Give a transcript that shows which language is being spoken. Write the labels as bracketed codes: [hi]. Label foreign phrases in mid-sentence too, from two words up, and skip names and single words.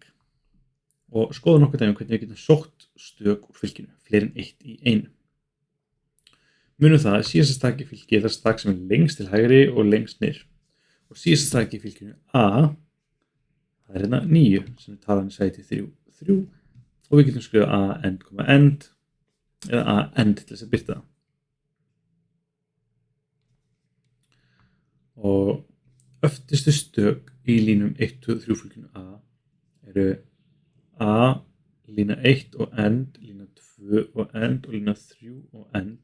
[is] Og skoðum nokkuð dæmi hvernig við getum sótt stök úr fylkinu, fleiri en 1 í einu. Munum það að síðasta stak í fylki er það stak sem er lengst til hægri og lengst niður. Og síðasta stak í fylkinu A, það er hérna 9 sem er talan í sæti 3, 3. Og við getum skrifað A end, eða A end til þess að birta það. Og öftustu stök í línum 1, 2, 3 fylkinu A eru A, lína 1 og end, lína 2 og end og lína 3 og end.